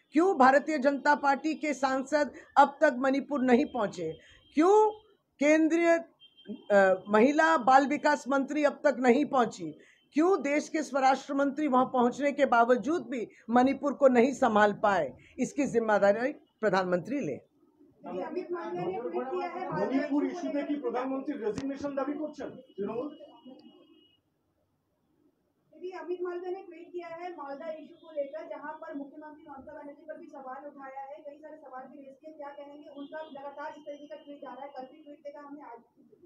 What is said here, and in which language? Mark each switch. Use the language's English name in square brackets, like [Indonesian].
[Hindi] क्यों भारतीय जनता पार्टी के सांसद अब तक मणिपुर नहीं पहुंचे? क्यों केंद्रीय महिला बाल विकास मंत्री अब तक नहीं पहुंची? क्यों देश के स्वराष्ट्र मंत्री वहां पहुंचने के बावजूद भी मणिपुर को नहीं संभाल पाए? इसकी जिम्मेदारी प्रधानमंत्री ले। [Bangla] মণিপুর ইস্যুতে কি প্রধানমন্ত্রী রেজিগনেশন দাবি করছেন তৃণমূল? [Hindi] अमित मालवीय ने ट्वीट किया है मालदा इशू को लेकर, जहां पर मुख्यमंत्री ममता बनर्जी पर भी सवाल उठाया है, कई सारे सवाल भी रेज किए। क्या कहेंगे? उनका लगातार इस तरीके का ट्वीट आ रहा है, कल भी ट्वीट देखा हमने, आज भी।